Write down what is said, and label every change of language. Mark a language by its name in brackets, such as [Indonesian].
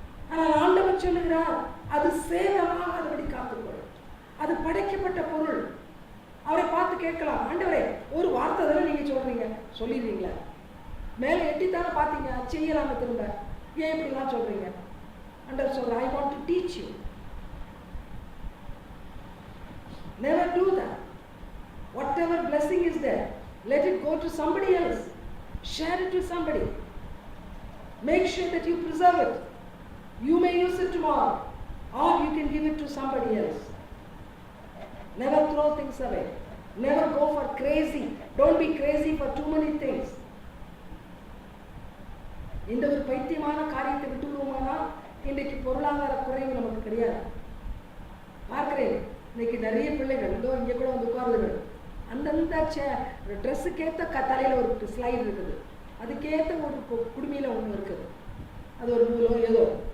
[Tamil] ஆனால் ஆண்டவர் சொல்லுகிறார், அது சேதமாக அதுபடி காத்துக்கொள்ளும். அது படைக்கப்பட்ட பொருள். அவரை பார்த்து கேட்கலாம், ஆண்டவரே ஒரு வார்த்தை தானே நீங்க சொல்றீங்க, சொல்லிடுறீங்களா? மேலே எட்டித்தானே பார்த்தீங்க, செய்யலாம திரும்ப, ஏன் இப்படிலாம் சொல்றீங்க? ஆண்டவர் சொல்ற, [English] I want to teach you. Never do that. Whatever blessing is there, let it go to somebody else. Share it with somebody. Make sure that you preserve it. You may use it tomorrow, or you can give it to somebody else. Never throw things away. Never go for crazy. Don't be crazy for too many things. [Tamil] இந்த ஒரு பைத்தியமான காரியத்தை விட்டுவிடுவோமானா இன்றைக்கு பொருளாதார குறைவு நமக்கு கிடையாது. பார்க்கிறேன், இன்னைக்கு நிறைய பிள்ளைகள் இதோ இங்கே கூட வந்து உட்கார்ந்துகள், அந்தந்த ட்ரெஸ்ஸுக்கேற்ற தலையில் ஒரு ஸ்லைடு இருக்குது, அதுக்கேற்ற ஒரு குடுமையில் ஒன்று இருக்குது, அது ஒரு நூலோ ஏதோ.